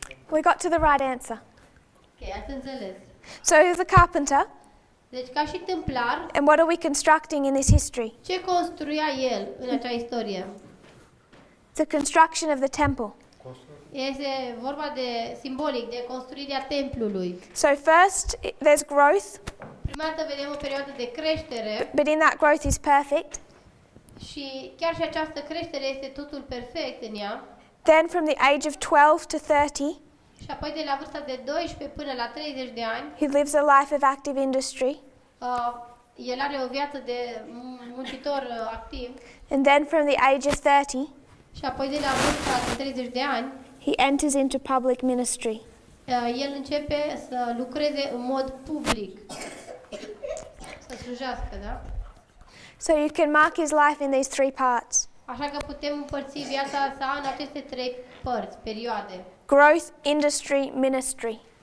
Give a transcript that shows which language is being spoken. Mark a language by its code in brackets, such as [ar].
[en] We got to the right answer. [ro] Ok, ați înțeles. [en] So he was a carpenter. [ro] Deci, ca și tâmplar, [en] And what are we constructing in this history? [ro] ce construia el în acea istorie? [en] The construction of the temple. [ro] Este vorba de simbolic, de construirea templului. [en] So first, there's growth, [ro] Prima dată vedem o perioadă de creștere [en] but in that growth is perfect. [ro] și chiar și această creștere este totul perfect în ea. [en] Then from the age of 12 to 30, [ro] Și apoi de la vârsta de 12 până la 30 de ani, [en] he lives a life of active industry. [ro] el are o viață de muncitor activ. [en] And then from the age of 30, [ro] Și apoi de la vârsta de 30 de ani, [en] he enters into public ministry. [ro] el începe să lucreze în mod public. Să slujească, da? [en] So you can mark his life in these three parts. [ro] Așa că putem împărți viața sa în aceste trei părți, perioade. [en] Growth, industry, ministry.